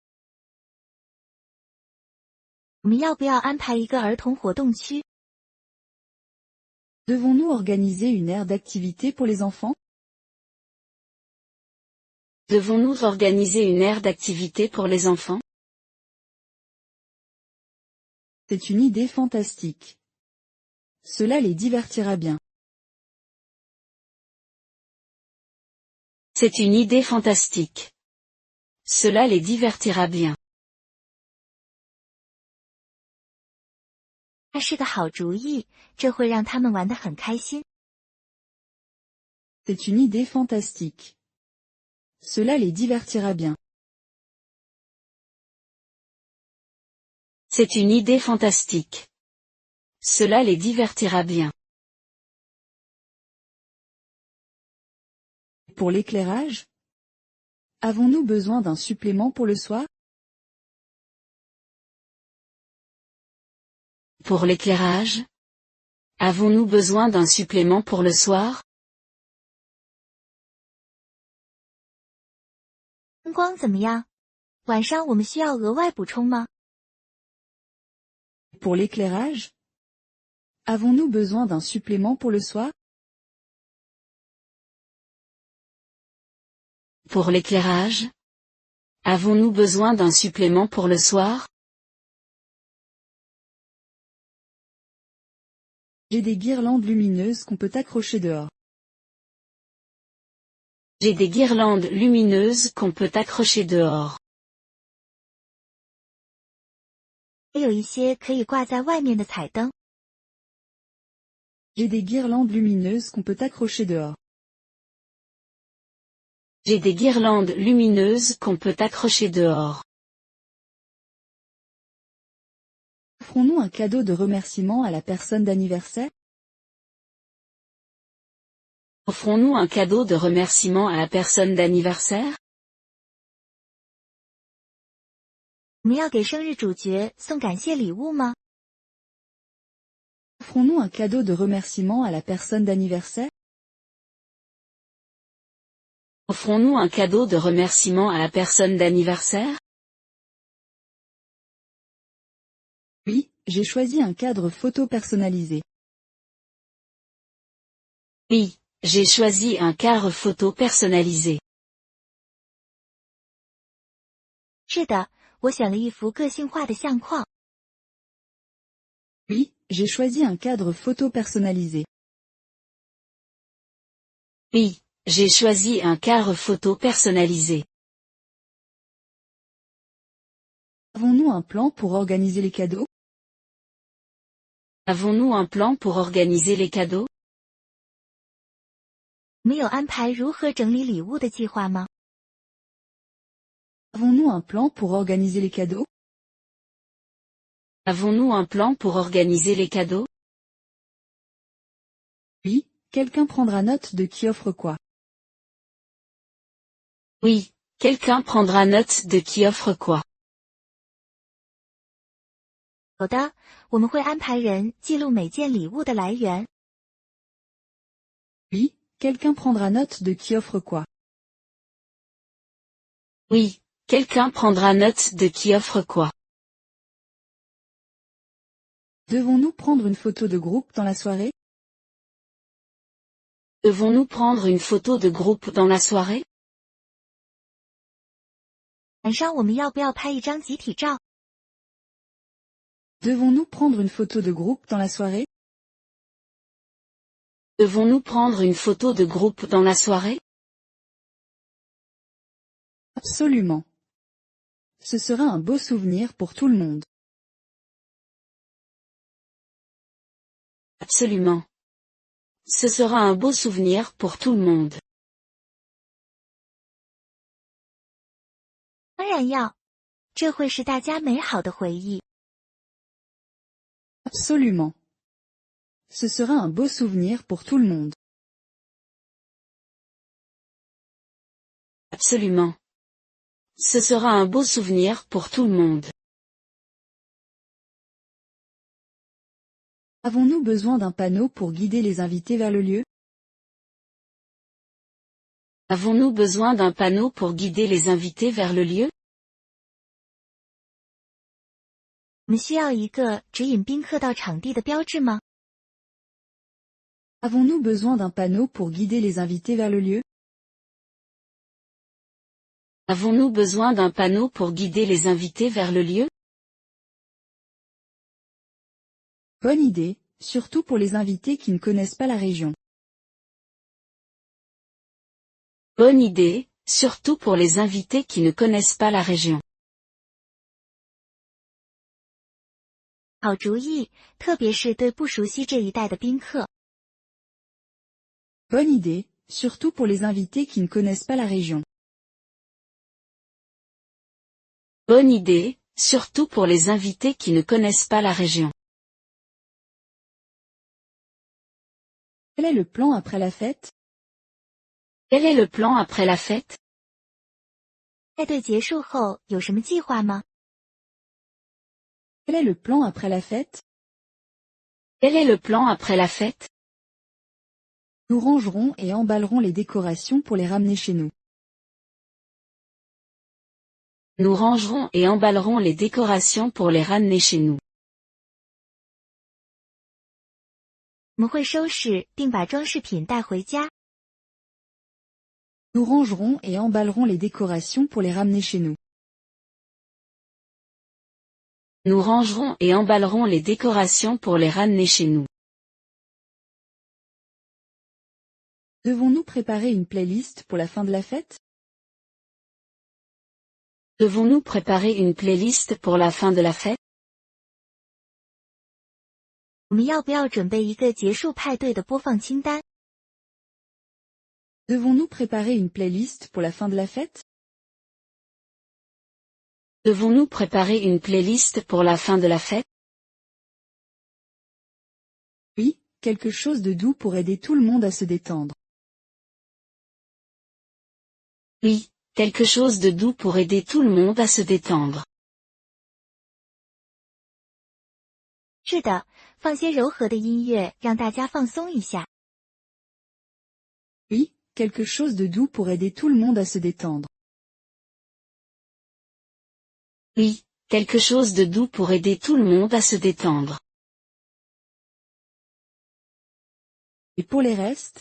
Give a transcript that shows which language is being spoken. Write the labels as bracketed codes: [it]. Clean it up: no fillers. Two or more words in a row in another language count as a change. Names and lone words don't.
[zh] 我们要不要安排一个儿童活动区？ [fr] Devons-nous organiser une aire d'activité pour les enfants? Devons-nous organiser une aire d'activité pour les enfants? C'est une idée fantastique. Cela les divertira bien. C'est une idée fantastique. Cela les divertira bien. [zh] 那是个好主意，这会让他们玩得很开心。 [fr] C'est une idée fantastique. Cela les divertira bien. C'est une idée fantastique. Cela les divertira bien. Pour l'éclairage? Avons-nous besoin d'un supplément pour le soir? Pour l'éclairage? Avons-nous besoin d'un supplément pour le soir? [zh] 灯光怎么样？晚上我们需要额外补充吗？ [fr] Pour l'éclairage? Avons-nous besoin d'un supplément pour le soir? Pour l'éclairage? Avons-nous besoin d'un supplément pour le soir? J'ai des guirlandes lumineuses qu'on peut accrocher dehors. J'ai des guirlandes lumineuses qu'on peut accrocher dehors. [zh] 也有一些可以挂在外面的彩灯。 [fr] J'ai des guirlandes lumineuses qu'on peut accrocher dehors. J'ai des guirlandes lumineuses qu'on peut accrocher dehors. Offrons-nous un cadeau de remerciement à la personne d'anniversaire? Offrons-nous un cadeau de remerciement à la personne d'anniversaire? [zh] 我们要给生日主角送感谢礼物吗？ [fr] Offrons-nous un cadeau de remerciement à la personne d'anniversaire? Offrons-nous un cadeau de remerciement à la personne d'anniversaire? Oui, j'ai choisi un cadre photo personnalisé. Oui, j'ai choisi un cadre photo personnalisé. [zh] 是的，我选了一幅个性化的相框。 [fr] Oui, j'ai choisi un cadre photo personnalisé. Oui, j'ai choisi un cadre photo personnalisé. Avons-nous un plan pour organiser les cadeaux? Avons-nous un plan pour organiser les cadeaux? [zh] 我们有安排如何整理礼物的计划吗？ [fr] Avons-nous un plan pour organiser les cadeaux? Avons-nous un plan pour organiser les cadeaux? Oui, quelqu'un prendra note de qui offre quoi. Oui, quelqu'un prendra note de qui offre quoi. [zh] 有的，我们会安排人记录每件礼物的来源。 [fr] Oui, quelqu'un prendra note de qui offre quoi. Oui, quelqu'un prendra note de qui offre quoi. Devons-nous prendre une photo de groupe dans la soirée? Devons-nous prendre une photo de groupe dans la soirée? [zh] 晚上我们要不要拍一张集体照？ [fr] Devons-nous prendre une photo de groupe dans la soirée? Devons-nous prendre une photo de groupe dans la soirée? Absolument. Ce sera un beau souvenir pour tout le monde. Absolument. Ce sera un beau souvenir pour tout le monde. [zh] 当然要，这会是大家美好的回忆。 [fr] Absolument. Ce sera un beau souvenir pour tout le monde. Absolument. Ce sera un beau souvenir pour tout le monde. Avons-nous besoin d'un panneau pour guider les invités vers le lieu? Avons-nous besoin d'un panneau pour guider les invités vers le lieu? [zh] 我们需要一个指引宾客到场地的标志吗？ [fr] Avons-nous besoin d'un panneau pour guider les invités vers le lieu? Avons-nous besoin d'un panneau pour guider les invités vers le lieu? Bonne idée, surtout pour les invités qui ne connaissent pas la région. Bonne idée, surtout pour les invités qui ne connaissent pas la région. [zh] 好主意，特别是对不熟悉这一带的宾客。 [fr] Bonne idée, surtout pour les invités qui ne connaissent pas la région. Bonne idée, surtout pour les invités qui ne connaissent pas la région. Quel est le plan après la fête? Quel est le plan après la fête? [zh] 派对结束后有什么计划吗？ [fr] Quel est le plan après la fête? Quel est le plan après la fête? Nous rangerons et emballerons les décorations pour les ramener chez nous. Nous rangerons et emballerons les décorations pour les ramener chez nous. [zh] 我们会收拾并把装饰品带回家。 [fr] Nous rangerons et emballerons les décorations pour les ramener chez nous. Nous rangerons et emballerons les décorations pour les ramener chez nous. Devons-nous préparer une playlist pour la fin de la fête? Devons-nous préparer une playlist pour la fin de la fête? [zh] 我们要不要准备一个结束派对的播放清单？ [fr] Devons-nous préparer une playlist pour la fin de la fête? Devons-nous préparer une playlist pour la fin de la fête? Oui, quelque chose de doux pour aider tout le monde à se détendre. Oui, quelque chose de doux pour aider tout le monde à se détendre. [zh] 是的，放些柔和的音乐，让大家放松一下。 [fr] Oui, quelque chose de doux pour aider tout le monde à se détendre. Oui, quelque chose de doux pour aider tout le monde à se détendre. Et pour les restes?